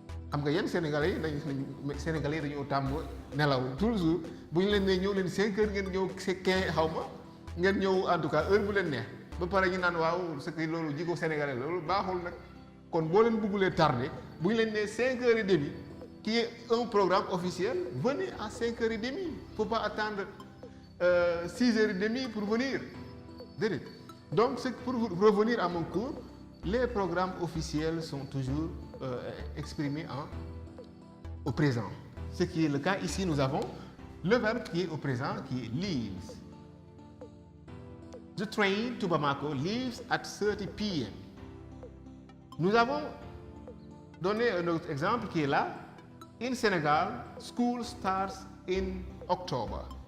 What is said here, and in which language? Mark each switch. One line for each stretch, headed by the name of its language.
Wolof: xam nga yéen Sénégalais yi dañoo tàmm nelaw
French: toujours
Wolof: bu ñu leen nee ñëw leen 5h ngeen ñëw 15 xaw ma ngeen ñëw
French: en tout cas
Wolof: heure bu leen neex ba pare ñu naan waaw ce que loolu jikko Sénégalais loolu baaxul nag kon boo leen bëggulee tardé bu ñu leen nee 5h30
French: qui est un programme officiel venez à 5h30 faut pas attendre 6h30 pour venir
Wolof: déedéet.
French: Donc c'est pour revenir à mon cours, les programmes officiels sont toujours exprimés au présent. Ce qui est le cas ici, nous avons le verbe qui est au présent, qui est leaves.
English: The train to Bamako leaves at 30 p.m.
French: Nous avons donné un autre exemple qui est là.
English: In Senegal, school starts in October.